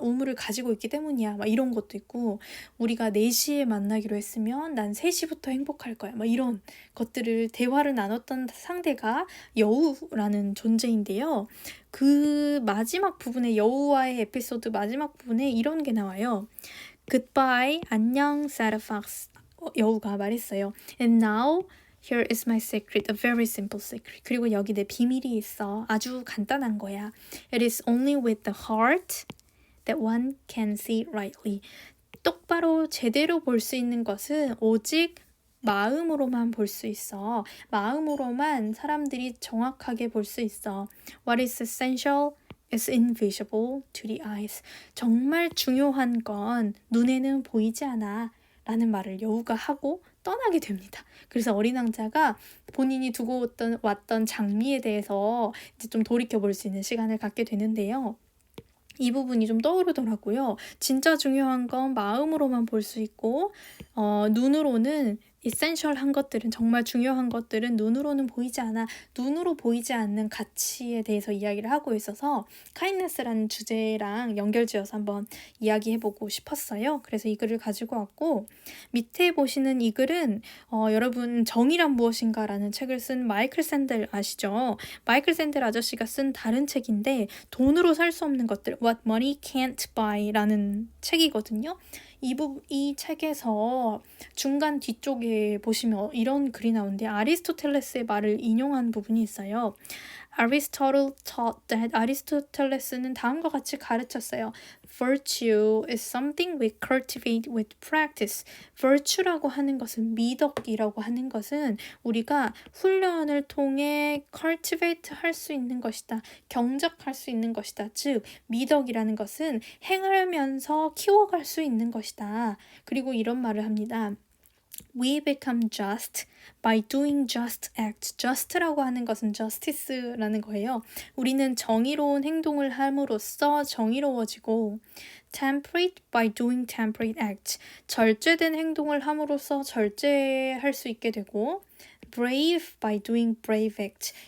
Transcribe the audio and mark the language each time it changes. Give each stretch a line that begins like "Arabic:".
Korean: 우물을 가지고 있기 때문이야. 막 이런 것도 있고, 우리가 4시에 만나기로 했으면 난 3시부터 행복할 거야. 막 이런 것들을 대화를 나눴던 상대가 여우라는 존재인데요. 그 마지막 부분에, 여우와의 에피소드 마지막 부분에 이런 게 나와요.
English: Goodbye,
Korean: 안녕,
English: Sarah Fox.
Korean: 여우가 말했어요.
English: And now here is my secret, a very simple secret.
Korean: 그리고 여기 내 비밀이 있어. 아주 간단한 거야.
English: It is only with the heart that one can see rightly.
Korean: 똑바로 제대로 볼 수 있는 것은 오직 마음으로만 볼 수 있어. 마음으로만 사람들이 정확하게 볼 수 있어.
English: What is essential is invisible to the eyes.
Korean: 정말 중요한 건 눈에는 보이지 않아. 라는 말을 여우가 하고 떠나게 됩니다. 그래서 어린 왕자가 본인이 두고 왔던 장미에 대해서 이제 좀 돌이켜 볼 수 있는 시간을 갖게 되는데요. 이 부분이 좀 떠오르더라고요. 진짜 중요한 건 마음으로만 볼 수 있고, 눈으로는 이센셜한 것들은, 정말 중요한 것들은 눈으로는 보이지 않아. 눈으로 보이지 않는 가치에 대해서 이야기를 하고 있어서 카인네스라는 주제랑 연결지어서 한번 이야기해보고 싶었어요. 그래서 이 글을 가지고 왔고, 밑에 보시는 이 글은 여러분 정의란 무엇인가 라는 책을 쓴 마이클 샌델 아시죠? 마이클 샌델 아저씨가 쓴 다른 책인데, 돈으로 살 수 없는 것들, What Money Can't Buy 라는 책이거든요. 이 책에서 중간 뒤쪽에 보시면 이런 글이 나오는데, 아리스토텔레스의 말을 인용한 부분이 있어요.
English: Aristotle taught that,
Korean: 아리스토텔레스는 다음과 같이 가르쳤어요.
English: Virtue is something we cultivate with practice.
Korean: Virtue라고 하는 것은, 미덕이라고 하는 것은 우리가 훈련을 통해 cultivate 할 수 있는 것이다. 경작할 수 있는 것이다. 즉, 미덕이라는 것은 행하면서 키워갈 수 있는 것이다. 그리고 이런 말을 합니다.
English: We become just by doing just acts.
Korean: just라고 하는 것은 justice라는 거예요. 우리는 정의로운 행동을 함으로써 정의로워지고,
English: temperate by doing temperate acts.
Korean: 절제된 행동을 함으로써 절제할 수 있게 되고,
English: brave by doing brave acts.